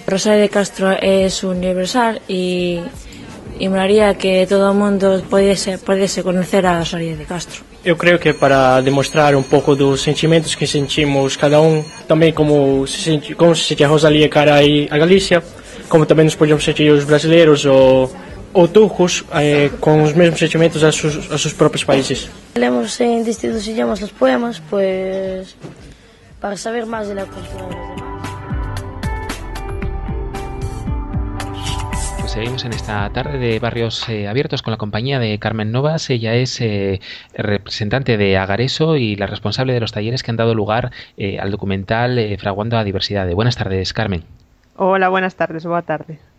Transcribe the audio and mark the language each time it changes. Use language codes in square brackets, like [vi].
[es] Rosalía de Castro es universal y me haría que todo el mundo pudiese conocer a Rosalía de Castro. Yo creo que para demostrar un poco los sentimientos que sentimos cada uno, también como se sentía Rosalía cara ahí a Galicia, como también nos podíamos sentir los brasileños o turcos con [gl] os mesmos sentimentos [es] a sus propios países. [gl] Lemos en distintos idiomas os poemas, pues para saber máis da cultura dos demás. [es] Seguimos en esta tarde de Barrios Abiertos con la compañía de Carmen Novas. Ella es representante de Agareso y la responsable de los talleres que han dado lugar al documental Fraguando a Diversidade. Buenas tardes, Carmen. Hola, buenas tardes. [gl] Boa tarde.